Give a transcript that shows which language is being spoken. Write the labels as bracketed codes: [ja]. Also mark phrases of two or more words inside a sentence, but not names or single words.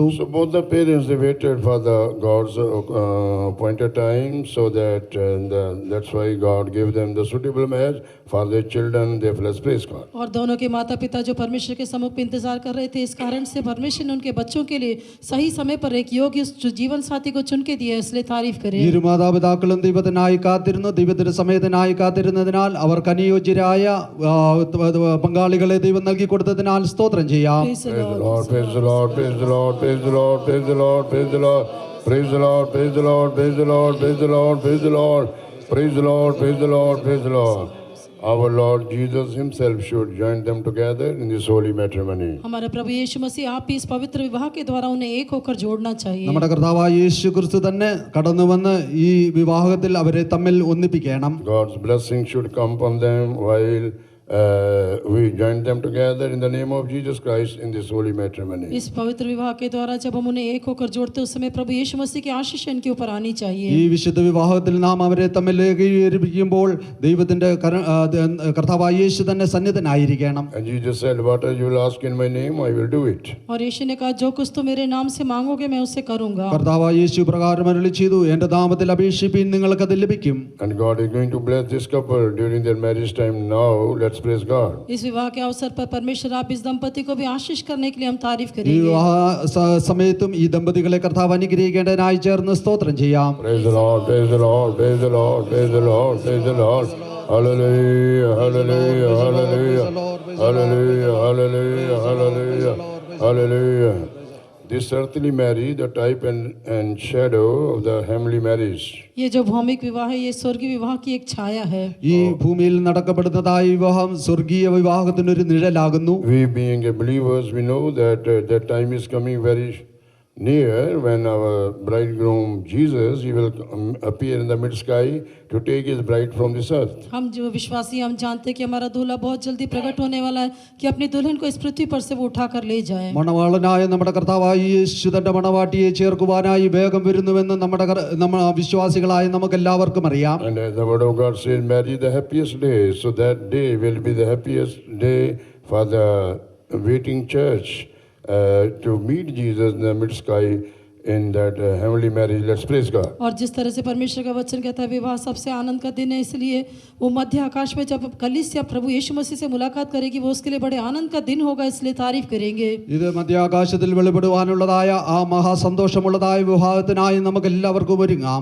[en] So both the parents, they waited for the God's appointed time, so that that's why God gave them the suitable match for their children. Therefore, let's praise God. [hi] और दोनों के माता पिता जो परमेश्वर के सम्मुख पे इंतजार कर रहे थे, इस कारण से परमेश्वर ने उनके बच्चों के लिए सही समय पर एक योग्य जीवन साथी को चुन के दिया, इसलिए तारीफ करें। [ml] ഇരു മാതാപിതാക്കളും ദൈവത്തിനായി കാത്തിരുന്നു. ദൈവത്തിന്റെ സമയത്തിനായി കാത്തിരുന്നതിനാൽ അവർക്ക് അനുയോജ്യരായ പങ്കാളികളെ ദൈവം നൽകി കൊടുത്തതിനാൽ സ്തോത്രം ചെയ്യാം. [en] Praise the Praise the Lord. Lord, praise the Lord, praise the Lord, praise the Lord, praise the Lord, praise the Lord, praise the Lord, praise the Lord, praise the Lord, praise the Lord, praise the Lord, praise the Lord, praise the Lord, praise the Lord. Our Lord Jesus himself should join them together in this holy matrimony. [hi] हमारे प्रभु यीशु मसीह आप भी इस पवित्र विवाह के द्वारा उन्हें एक होकर जोड़ना चाहिए। [ml] നമ്മുടെ കർത്താവായ യേശു ക്രിസ്തു തന്നെ കടന്നു വന്ന് ഈ വിവാഹത്തിൽ അവരെ തമ്മിൽ ഒന്നിപ്പിക്കണം. [en] God's blessing should come upon them while we join them together in the name of Jesus Christ in this holy matrimony. [hi] इस पवित्र विवाह के द्वारा जब हम उन्हें एक होकर जोड़ते हैं उस समय प्रभु यीशु मसीह की आशीष इनके ऊपर आनी [ml] ഈ [hi] चाहिए [ml] വിശുദ്ധ വിവാഹത്തിൽ നാം അവരെ തമ്മിൽ ഏകീകരിപ്പിക്കുമ്പോൾ ദൈവത്തിന്റെ കർത്താവായ യേശു തന്നെ സന്നിധനായിരിക്കണം. [en] And Jesus said, whatever you will ask in my name, I will do it. [hi] और यीशु ने कहा जो कुछ तुम मेरे नाम से मांगोगे मैं उसे करूंगा. [ml] കർത്താവായ യേശു പ്രകാരം അരുളി ചെയ്തു, എന്റെ നാമത്തിൽ അപേക്ഷിപ്പീൻ നിങ്ങൾക്കത് ലഭിക്കും. [en] And God is going to bless this couple during their marriage time now. Let's praise God. [hi] इस विवाह के अवसर पर परमेश्वर आप इस दंपति को भी आशीष करने के लिए हम तारीफ [ml] ഈ [hi] करेंगे. [ml] വിവാഹ സമയത്തും ഈ ദമ്പതികളെ കർത്താവ് അനുഗ്രഹിക്കേണ്ടതിനായി ചേർന്ന് സ്തോത്രം ചെയ്യാം. [en] Praise the Lord, praise the Lord, praise the Lord, praise the Lord, praise the Lord. Hallelujah, hallelujah, hallelujah, hallelujah, hallelujah, hallelujah, hallelujah. This earthly marriage, the type and shadow of the heavenly marriage. [hi] ये जो भौमिक विवाह है ये स्वर्गीय विवाह की एक छाया है. [ml] ഈ ഭൂമിയിൽ നടക്കപ്പെടുന്നതായ വിവാഹം സ്വർഗീയ വിവാഹത്തിനൊരു നിഴലാകുന്നു. [en] We being a believers, we know that that time is coming very near when our bridegroom Jesus, he will appear in the mid sky to take his bride from this earth. [hi] हम जो विश्वासी हम जानते हैं कि हमारा दूल्हा बहुत जल्दी प्रकट होने वाला है कि अपनी दुल्हन को इस पृथ्वी पर से वो उठा कर ले जाए. [ml] മണവാളനായ നമ്മുടെ കർത്താവായ യേശു തന്റെ മണവാട്ടിയെ ചേർക്കുവാനായി വേഗം വരുന്നുവെന്ന് നമ്മുടെ വിശ്വാസികളായ നമുക്ക് എല്ലാവർക്കും അറിയാം. [en] And the word of God says, marry the happiest day. So that day will be the happiest day for the waiting church to meet Jesus in the mid sky in that heavenly marriage. Let's praise God. [hi] और जिस तरह से परमेश्वर का वचन कहता है विवाह सबसे आनंद का दिन है, इसलिए वो मध्य आकाश में जब कलीसिया प्रभु यीशु मसीह से मुलाकात करेगी वो उसके लिए बड़े आनंद का दिन होगा, इसलिए तारीफ करेंगे. [ml] ഇത് മധ്യാകാശത്തിൽ വെളിപ്പെടുവാനുള്ളതായ ആ മഹാസന്തോഷമുള്ളതായ വിവാഹത്തിനായി നമുക്ക് എല്ലാവർക്കും ഒരുങ്ങാം.